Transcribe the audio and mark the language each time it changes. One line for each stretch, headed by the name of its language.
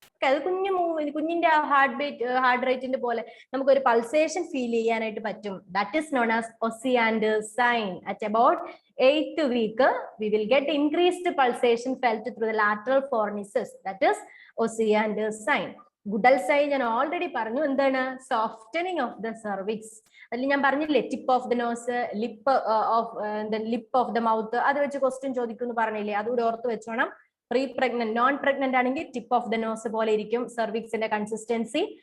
Malayalam: അത് കുഞ്ഞിന്റെ ഹാർട്ട് റേറ്റിന്റെ പോലെ നമുക്ക് ഒരു പൾസേഷൻ ഫീൽ ചെയ്യാനായിട്ട് പറ്റും.
English: That is known as Osiander's sign. At about 8th week we will get increased pulsation felt through the lateral fornices. That is
Malayalam: ഒസിയാൻഡേഴ്സ് sign. ഗുഡൽ sign ഞാൻ ഓൾറെഡി പറഞ്ഞു, എന്താണ്?
English: Softening of the cervix.
Malayalam: അതിൽ ഞാൻ പറഞ്ഞില്ലേ,
English: tip of the nose, lip of the mouth,
Malayalam: അത് വെച്ച് question ചോദിക്കുന്നു പറഞ്ഞില്ലേ, അതുകൂടെ ഓർത്ത് വെച്ചോണം. പ്രീ പ്രഗ്നന്റ്, നോൺ പ്രഗ്നന്റ് ആണെങ്കിൽ ടിപ്പ് ഓഫ് ദ നോസ് പോലെ ഇരിക്കും സെർവിക്സിന്റെ കൺസിസ്റ്റൻസി.